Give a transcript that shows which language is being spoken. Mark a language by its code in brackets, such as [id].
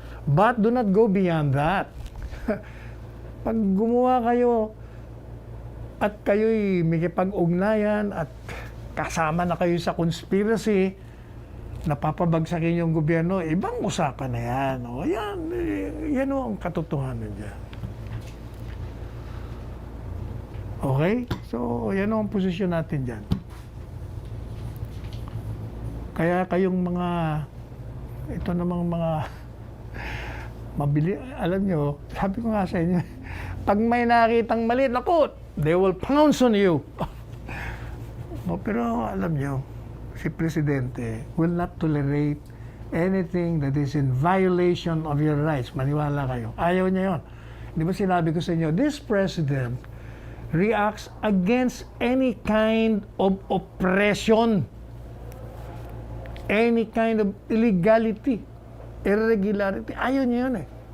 [en] But do not go beyond that. [tl] Pag gumawa kayo at kayo'y may kipag-ugnayan at kasama na kayo sa conspiracy, napapabagsakin yung gobyerno, ibang usapan na yan. Yan ang katotohanan dyan. Okay? So, yan ang posisyon natin dyan. Kaya kayong mga, ito namang mga mabili, alam nyo, sabi ko nga sa inyo, pag may nakitang mali, naku, [en] they will pounce on you. [tl] Pero alam nyo, si Presidente [en] will not tolerate anything that is in violation of your rights. [tl] Maniwala kayo. Ayaw niya yun. Di ba sinabi ko sa inyo, [en] this President reacts against any kind of oppression, any kind of illegality, irregularity. [tl] Ayaw niya yun eh.